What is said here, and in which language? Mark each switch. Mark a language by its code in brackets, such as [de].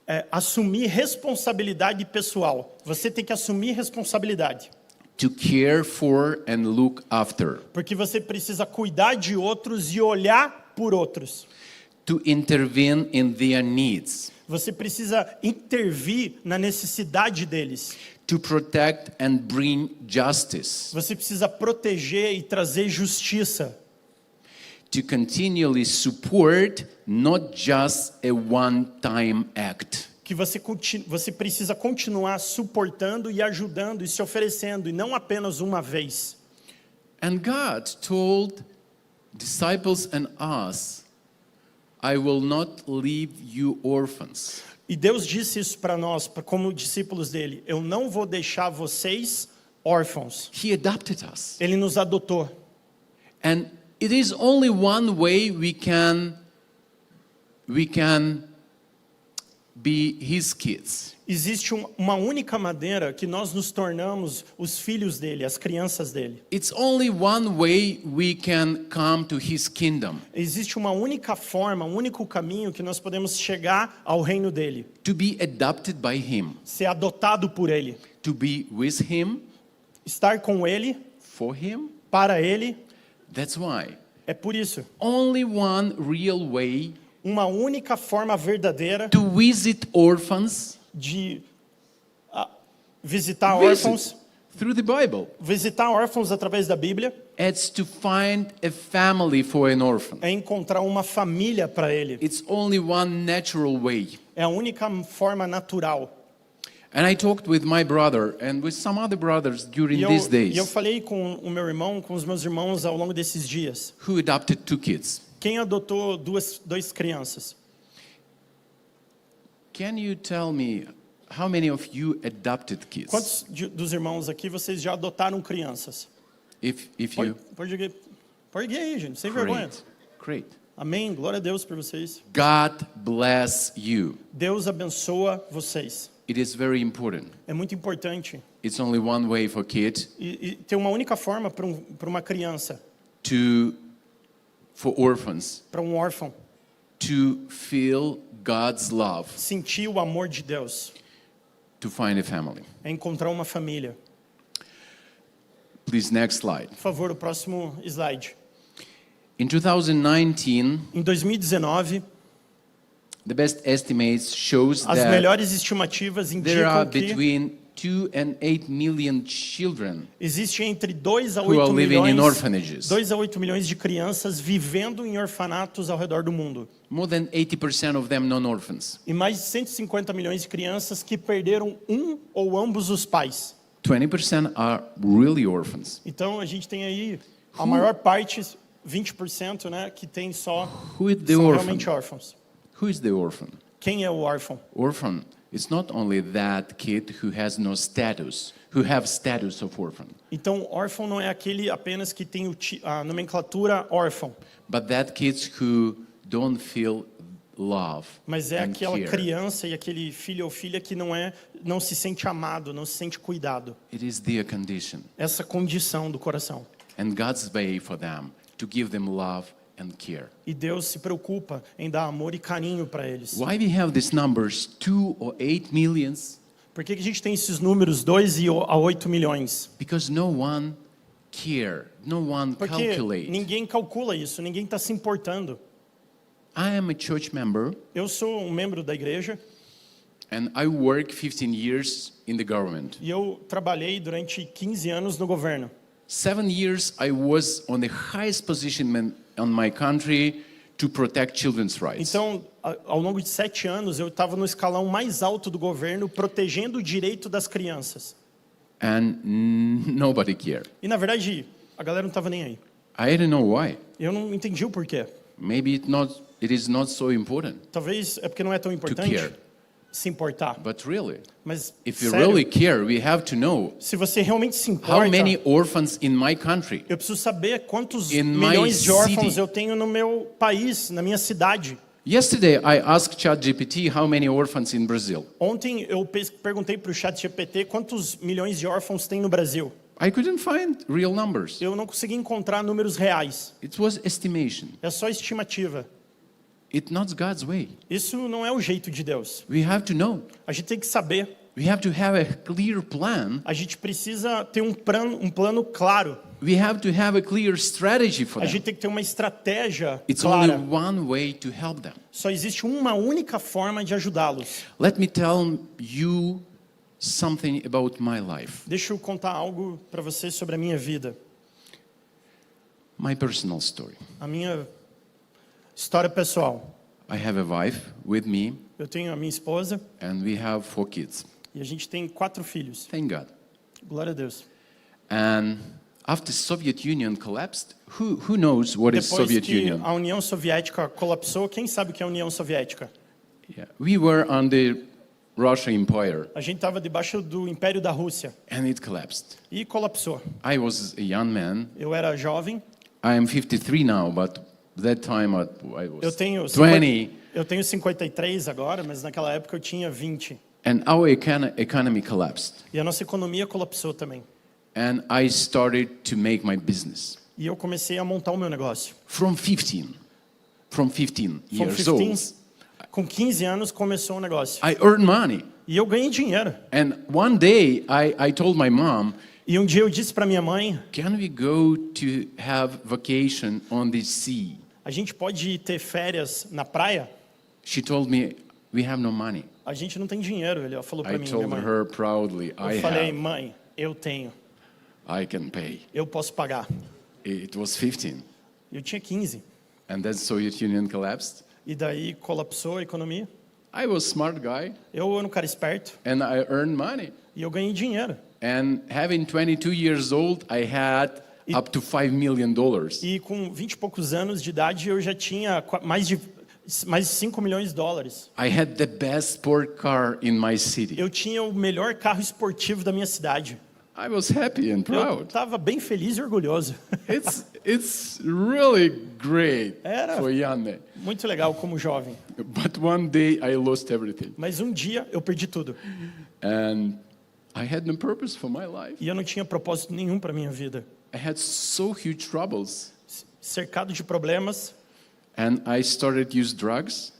[pt] assumir responsabilidade pessoal. Você tem que assumir responsabilidade. [en] To care for and look after. [pt] Porque você precisa cuidar de outros e olhar por outros. [en] To intervene in their needs. [pt] Você precisa intervir na necessidade deles. [en] To protect and bring justice. [pt] Você precisa proteger e trazer justiça. [en] to continually support, not just a one-time act. [pt] Que você precisa continuar suportando e ajudando e se oferecendo, e não apenas uma vez. [en] And God told disciples and us, I will not leave you orphans. [pt] E Deus disse isso para nós, como discípulos dele: eu não vou deixar vocês órfãos. [en] He adopted us. [pt] Ele nos adotou. [en] And it is only one way we can be his kids. [pt] Existe uma única maneira que nós nos tornamos os filhos dele, as crianças dele. [en] It's only one way we can come to his kingdom. [pt] Existe uma única forma, um único caminho que nós podemos chegar ao reino dele. [en] To be adopted by him. [pt] Ser adotado por ele. [en] To be with him. [pt] Estar com ele. [en] For him. [pt] Para ele. [en] That's why. [pt] É por isso. [en] Only one real way. [pt] Uma única forma verdadeira. [en] To visit orphans. [pt] De visitar órfãos. [en] Through the Bible. [pt] Visitar órfãos através da Bíblia. [en] It's to find a family for an orphan. [pt] É encontrar uma família para ele. [en] It's only one natural way. [pt] É a única forma natural. [en] And I talked with my brother and with some other brothers during these days. [pt] E eu falei com o meu irmão, com os meus irmãos ao longo desses dias. [en] Who adopted 2 kids? [pt] Quem adotou duas crianças? [en] Can you tell me how many of you adopted kids? [pt] Quantos dos irmãos aqui vocês já adotaram crianças? [en] If you [pt] Pode aí, gente, sem vergonha. [en] Great. [pt] Amém. Glória a Deus por vocês. [en] God bless you. [pt] Deus abençoa vocês. [en] It is very important. [pt] É muito importante. [en] It's only one way for kids. [pt] E tem uma única forma para uma criança. [en] For orphans. [pt] Para um órfão. [en] To feel God's love. [pt] Sentir o amor de Deus. [en] To find a family. [pt] É encontrar uma família. [en] Please, next slide. [pt] Por favor, o próximo slide. [en] In 2019, [pt] em 2019, [en] the best estimates shows [pt] as [en] that [pt] melhores estimativas [en] there are [pt] indicam que [en] between 2 and 8 million children [pt] existe entre 2 a [en] who are [pt] 8 [en] living in [pt] milhões, [en] orphanages. [pt] 2 a 8 milhões de crianças vivendo em orfanatos ao redor do mundo. [en] More than 80% of them non-orphans. [pt] E mais de 150 milhões de crianças que perderam um ou ambos os pais. [en] 20% are really orphans. [pt] Então a gente tem aí a maior parte, 20%, né, que tem só [en] Who is the [pt] são [en] orphan? [pt] realmente órfãos. [en] Who is the orphan? [pt] Quem é o órfão? [en] Orphan is not only that kid who has no status, who have status of orphan, [pt] Então órfão não é aquele apenas que tem a nomenclatura órfão, [en] but that kids who don't feel love [pt] mas é [en] and [pt] aquela [en] care. [pt] criança e aquele filho ou filha que não se sente amado, não se sente cuidado. [en] It is their condition. [pt] Essa condição do coração. [en] And God's way for them to give them love and care. [pt] E Deus se preocupa em dar amor e carinho para eles. [en] Why we have these numbers, 2 or 8 millions? [pt] Por que a gente tem esses números 2 a 8 milhões? [en] Because no one care, no one [pt] Porque [en] calculate. [pt] ninguém calcula isso, ninguém está se importando. [en] I am a church member [pt] Eu sou um membro da igreja [en] and I work 15 years in the government. [pt] e eu trabalhei durante 15 anos no governo. [en] 7 years I was on the highest position on my country to protect children's rights. [pt] Então, ao longo de 7 anos, eu estava no escalão mais alto do governo, protegendo o direito das crianças. [en] And nobody cared. [pt] E, na verdade, a galera não estava nem aí. [en] I don't know why. [pt] Eu não entendi o porquê. [en] Maybe it is not so important [pt] Talvez é porque não é tão [en] to [pt] importante [en] care. [pt] se importar. [en] But really, [pt] Mas, [en] if you [pt] sério, [en] really care, we have to know [pt] se você realmente se [en] how [pt] importa, [en] many orphans in my country. [pt] eu preciso saber quantos [en] In my [pt] milhões de órfãos [en] city. [pt] eu tenho no meu país, na minha cidade. [en] Yesterday, I asked ChatGPT how many orphans in Brazil. [pt] Ontem eu perguntei para o ChatGPT quantos milhões de órfãos tem no Brasil. [en] I couldn't find real numbers. [pt] Eu não consegui encontrar números reais. [en] It was estimation. [pt] É só estimativa. [en] It's not God's way. [pt] Isso não é o jeito de Deus. [en] We have to know. [pt] A gente tem que saber. [en] We have to have a clear plan. [pt] A gente precisa ter um plano claro. [en] We have to have a clear strategy for [pt] A [en] them. [pt] gente tem que ter uma estratégia [en] It's [pt] clara. [en] only one way to help them. [pt] Só existe uma única forma de ajudá-los. [en] Let me tell you something about my life, [pt] Deixa eu contar algo para você sobre a minha vida. [en] my personal story. [pt] A minha História pessoal. [en] I have a wife with me, [pt] Eu tenho a minha esposa [en] and we have 4 kids. [pt] e a gente tem 4 filhos. [en] Thank God. [pt] Glória a Deus. [en] And after Soviet Union collapsed, who knows what is [pt] Depois [en] Soviet [pt] que [en] Union? [pt] a União Soviética colapsou, quem sabe o que é a União Soviética? [en] Yeah. We were under Russian Empire, [pt] A gente estava debaixo do Império da Rússia [en] and it collapsed. [pt] e colapsou. [en] I was a young man. [pt] Eu era jovem, [en] I am 53 now, but that time I [pt] eu [en] was [pt] tenho [en] 20, [pt] eu tenho 53 agora, mas naquela época eu tinha 20. [en] and our economy collapsed. [pt] E a nossa economia colapsou também. [en] And I started to make my business [pt] E eu comecei a montar o meu negócio. [en] from 15 [pt] Com [en] years [pt] 15, [en] old. [pt] com 15 anos começou o negócio. [en] I earned money. [pt] E eu ganhei dinheiro. [en] And one day I told my mom, [pt] E um dia eu disse para minha mãe, [en] can we go to have vacation on the sea? [pt] a gente pode ter férias na praia? [en] She told me, we have no money. [pt] A gente não tem dinheiro, ele falou para [en] I [pt] mim, minha [en] told [pt] mãe. [en] her proudly, [pt] Eu [en] I [pt] falei, [en] have, [pt] mãe, eu tenho, [en] I can pay. [pt] eu posso pagar. [en] It was 15. [pt] Eu tinha 15. [en] And then Soviet Union collapsed. [pt] E daí colapsou a economia. [en] I was a smart guy, [pt] Eu era um cara esperto [en] and I earned money. [pt] e eu ganhei dinheiro. [en] And having 22 years old, I had up to $5 million. [pt] E com 20 e poucos anos de idade eu já tinha mais de 5 milhões de dólares. [en] I had the best sport car in my city. [pt] Eu tinha o melhor carro esportivo da minha cidade. [en] I was happy and [pt] Eu [en] proud. [pt] estava bem feliz e orgulhoso. [en] It's really great [pt] Era. [en] for young man. [pt] Muito legal como jovem. [en] But one day I lost everything. [pt] Mas um dia eu perdi tudo. [en] And I had no purpose for my life. [pt] E eu não tinha propósito nenhum para minha vida. [en] I had so huge troubles. [pt] Cercado de problemas, [en] And I started to use drugs